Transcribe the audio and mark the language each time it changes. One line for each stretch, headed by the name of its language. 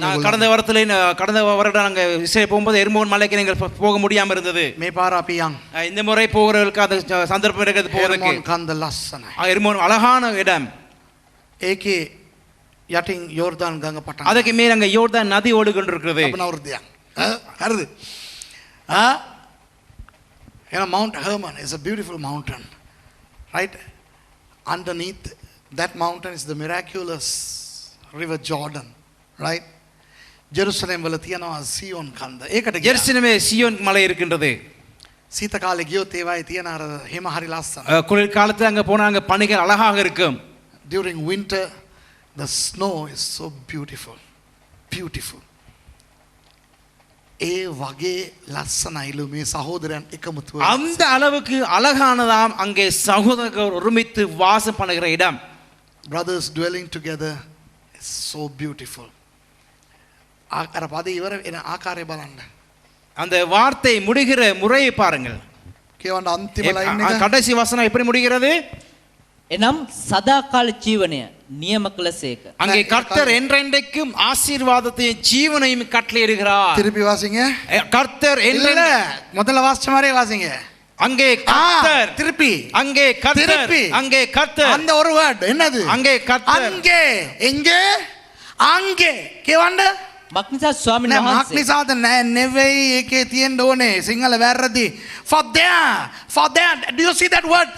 Tamil: நான்
Sinhala: මේගොල්ලෝ.
Tamil: கடந்த வருடம் நாங்க இஸ்ரேல் போகும்போது எர்மோன் மலைக்கு நீங்கள் போக முடியாம இருந்தது.
Sinhala: මේ පාර අපි යන්.
Tamil: இந்த முறை போகிறவர்களுக்கு அந்த சந்தர்ப்பம் இருக்கிறது போவதற்கு.
Sinhala: ஹெர்மோன் கந்த ලස්සනයි.
Tamil: எர்மோன் அழகான இடம்.
Sinhala: ඒකේ යටින් යෝර්දාන් ගඟ පටන්.
Tamil: அதுக்கு மேல அங்க யோர்தான் நதி ஓடிக்கொண்டிருக்கிறது.
Sinhala: අපනවෘදයක්. හරිද?
English: Mount Hermon is a beautiful mountain. Right? Underneath that mountain is the miraculous river Jordan. Right?
Sinhala: Jerusalem වල තියෙනවා සියොන් කන්ද. ඒකට
Tamil: ஜெருசலேமே சியோன் மலை இருக்கின்றது.
Sinhala: සීත කාලේ ගියොත් ඒවායේ තියෙන අර හිම හරි ලස්සන.
Tamil: குளிர் காலத்துல அங்க போனா அங்க பனிகள் அழகாக இருக்கும்.
English: During winter the snow is so beautiful. Beautiful.
Sinhala: ඒ වගේ ලස්සනයිලු මේ සහෝදරයන් එකමුතුව.
Tamil: அந்த அளவுக்கு அழகானதாம் அங்கே சகோதரர்கள் ஒருமித்து வாசம் பண்ணுகிற இடம்.
English: Brothers dwelling together is so beautiful.
Sinhala: අර පදේ ඉවර එන ආකාරය බලන්න.
Tamil: அந்த வார்த்தை முடிகிற முறையை பாருங்கள்.
Sinhala: කියවන්න අන්තිම ලයින් එක.
Tamil: கடைசி வசனம் எப்படி முடிகிறது?
Sinhala: එනම් සදාකාල ජීවනය නියම කළසේක.
Tamil: அங்கே கர்த்தர் என்றென்றைக்கும் ஆசீர்வாதத்தையும் ஜீவனையும் கட்டளையிடுகிறார். திருப்பி வாசிங்க. கர்த்தர் இல்ல முதல்ல வாசிச்ச மாதிரியே வாசிங்க. அங்கே கர்த்தர் திருப்பி அங்கே கர்த்தர் அங்கே கர்த்தர் அந்த ஒரு வேர்ட் என்னது? அங்கே கர்த்தர் அங்கே எங்கே அங்கே
Sinhala: කියවන්න. මක්නිසා ස්වාමීන් වහන්සේ මක්නිසාද නෙවෙයි ඒකේ තියෙන්න ඕනේ සිංහල වැරදි.
English: For there do you see that word?